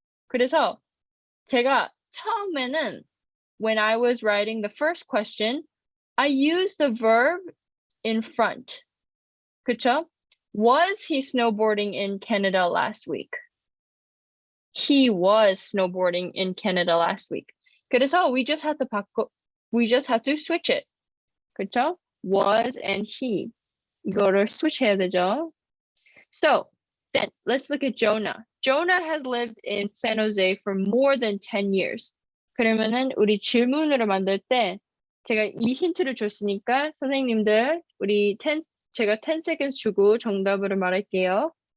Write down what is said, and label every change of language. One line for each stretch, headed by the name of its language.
Korean: 그래서 제가 처음에는,
English: when I was writing the first question, I used the verb in front.
Korean: 그쵸?
English: Was he snowboarding in Canada last week? He was snowboarding in Canada last week.
Korean: 그래서
English: we just have to switch it.
Korean: 그쵸?
English: Was and he.
Korean: 이거를 switch 해야 되죠.
English: So, then let's look at Jonah. Jonah has lived in San Jose for more than 10 years.
Korean: 그러면은 우리 질문으로 만들 때 제가 이 힌트를 줬으니까 선생님들 제가 10 seconds 주고 정답으로 말할게요.